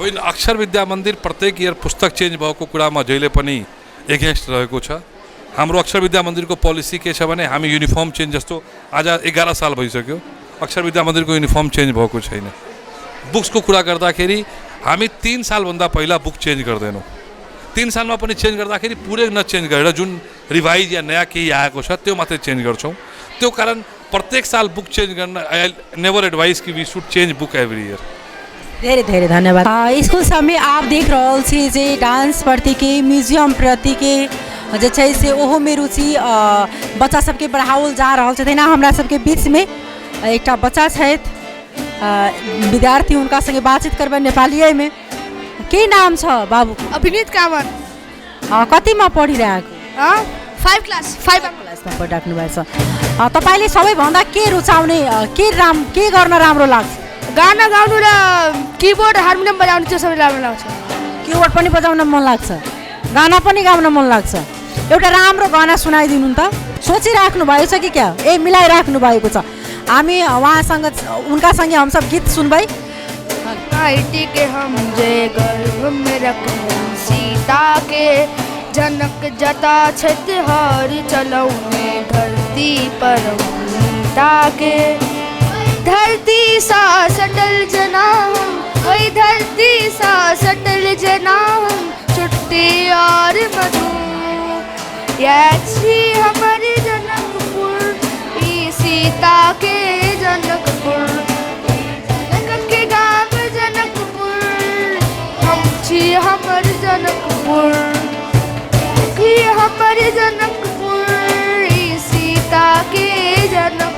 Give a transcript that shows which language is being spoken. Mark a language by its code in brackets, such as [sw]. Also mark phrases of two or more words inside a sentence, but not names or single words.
[ne] होइन अक्षर विद्या मन्दिर प्रत्येक इयर पुस्तक चेन्ज भएको कुरामा जहिले पनि एगेन्स्ट रहेको छ हाम्रो अक्षर विद्या मन्दिरको पोलिसी के छ भने हामी युनिफर्म चेन्ज जस्तो आज 11 साल भइसक्यो अक्षर विद्या मन्दिरको युनिफर्म चेन्ज भएको छैन बुक्सको कुरा गर्दाखेरि हामी 3 सालभन्दा पहिला बुक चेन्ज गर्दैनौँ 3 सालमा पनि चेन्ज गर्दाखेरि पुरै नचेन्ज गरेर जुन रिभाइज या नयाँ केही आएको छ त्यो मात्रै चेन्ज गर्छौँ त्यो कारण प्रत्येक साल बुक चेन्ज गर्न [en] I never advise [ne] कि [en] we should change book every year. [ne] धेरै धेरै धन्यवाद। [mai] स्कूल सब में आप देख रहल छी जे डांस प्रति के म्यूजियम प्रति के जे छै से ओहो में रुचि बच्चा सबके बढ़ाओल जा रहल छै। तहिना हमरा सबके बीच में एकटा बच्चा छथि विद्यार्थी, उनका संगे बातचीत करबै नेपालीये में। [ne] के नाम छ बाबू? अभिनीत कामत। कतिमा पढिरहेको? 5 क्लास क्लासमा पढिराख्नु भएको छ। तपाईले सबैभन्दा के रुचाउने, के गर्न राम्रो लाग्छ? गाना गाउनु र किबोर्ड हार्मोनियम बजाउनु चाहिँ सबैलाई राम्रो लाग्छ। किबोर्ड पनि बजाउन मन लाग्छ, गाना पनि गाउन मन लाग्छ। एउटा राम्रो गाना सुनाइदिनु त। सोचिराख्नु भएको छ कि क्या? मिलाइराख्नु भएको छ। हामी उहाँसँग [mai] उनका सँगै हम सब गीत सुनबै। आईटी के हम जे गर्भ में रखें सीता के, जनक जटा छतहार चलौने धरती पर सीता के। धरती सा सटल जना वही धरती सा सटल जना छुट्टी और मधु याची हमारे जनकपुर ई सीता के जनकपुर। जनक के गाँव जनकपुर हम छी हमर जनकपुर, हमर जनकपुर ई सीता के जनकपुर।